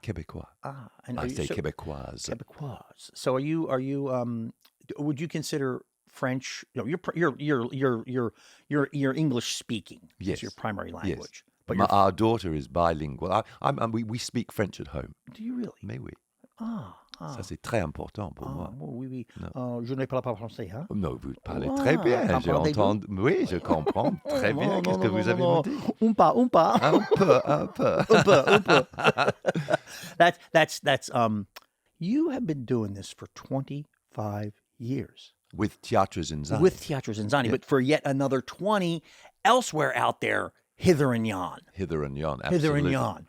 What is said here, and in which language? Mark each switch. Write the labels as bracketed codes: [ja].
[en] Québécois. And I say Québécoise. Québécois. So are you? Would you consider French? No, you're English speaking. Yes. Is your primary language. Yes. But Our daughter is bilingual. We speak French at home. do you really? [fr] Mais oui. Ah. Ça, c'est très important pour moi. Oui. Non. Je ne parle pas français, hein? Non, vous parlez très bien. J'ai entendu. Oui, je comprends très bien. Qu'est-ce que vous avez dit? Un pas. Un peu. [en] That's you have been doing this for 25 years. With Théâtre Zinzani. With Théâtre Zinzani, but for yet another 20 elsewhere out there, hither and yon. Hither and yon, absolutely. Hither and yon.